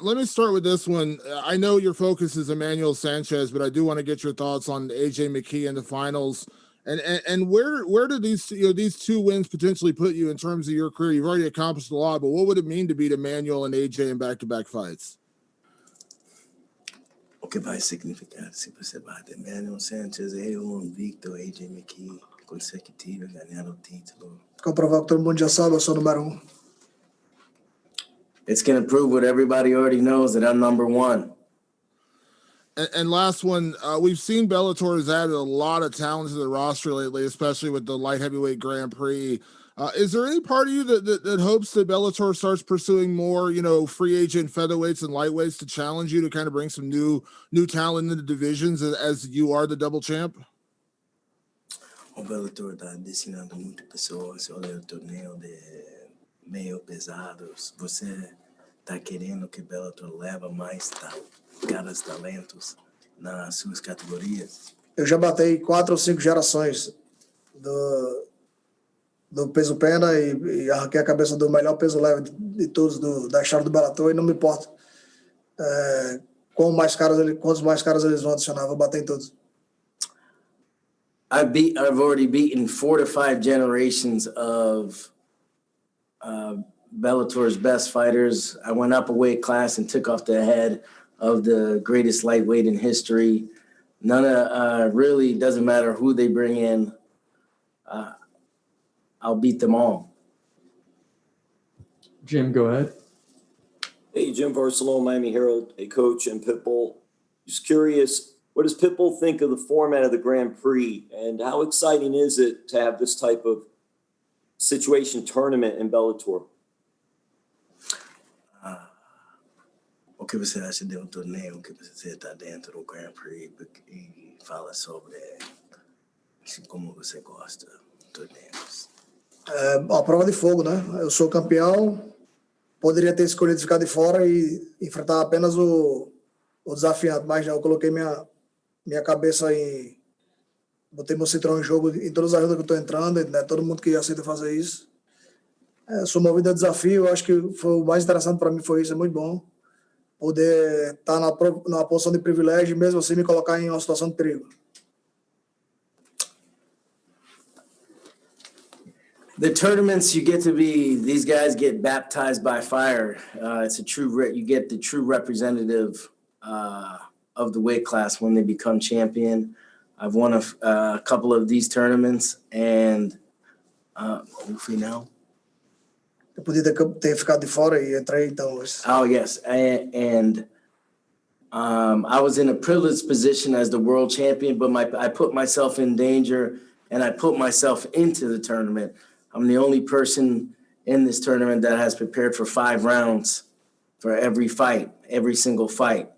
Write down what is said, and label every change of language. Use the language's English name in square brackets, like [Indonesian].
[English] Let me start with this one. I know your focus is Emmanuel Sanchez, but I do want to get your thoughts on AJ McKee in the finals. And where do these two wins potentially put you in terms of your career? You've already accomplished a lot, but what would it mean to beat Emmanuel and AJ in back-to-back fights? [Portuguese] O que vai significar se você bate Emmanuel Sanchez e invicto AJ McKee consecutivo ganhar o título? Comprovar que todo mundo já sabe, eu sou o número 1. [English] It's going to prove what everybody already knows, that I'm number one. And last one, we've seen Bellator has added a lot of talent to the roster lately, especially with the light heavyweight Grand Prix. Is there any part of you that hopes that Bellator starts pursuing more, free agent featherweights and lightweights to challenge you to kind of bring some new talent into the divisions as you are the double champ? [Portuguese] O Bellator está destinando muitas pessoas. Olha o torneio de meio pesados. Você está querendo que Bellator leva mais caras talentos nas suas categorias? Eu já batei 4 ou 5 gerações do peso pena e arranquei a cabeça do melhor peso leve de todos da história do Bellator, e não me importa quantos mais caras eles vão adicionar, vou bater em todos. [English] I've already beaten 4 to 5 generations of Bellator's best fighters. I went up a weight class and took off the head of the greatest lightweight in history. Really doesn't matter who they bring in. I'll beat them all. Jim, go ahead. Hey, Jim Barcelona, Miami Herald, a coach, and Pitbull. Just curious, what does Pitbull think of the format of the Grand Prix, and how exciting is it to have this type of situation tournament in Bellator? [Portuguese] O que você acha de torneio que você está dentro do Grand Prix e fala sobre como você gosta de torneios? A prova de fogo, né? Eu sou campeão, poderia ter escolhido ficar de fora e enfrentar apenas o desafiante, mas eu coloquei minha cabeça botei meu citrão em jogo em todas as lutas que eu estou entrando, né? Todo mundo que aceita fazer isso. Sou movido a desafio, eu acho que foi o mais interessante para mim foi isso, é muito bom poder estar numa posição de privilégio e mesmo assim me colocar em uma situação de perigo. [English] The tournaments these guys get baptized by fire. It's you get the true representative of the weight class when they become champion. I've won a couple of these tournaments, and hopefully now. [Portuguese] Eu podia ter ficado de fora e entrei então hoje. [English] Oh yes, and I was in a privileged position as the world champion, but I put myself in danger, and I put myself into the tournament. I'm the only person in this tournament that has prepared for 5 rounds for every fight, every single fight.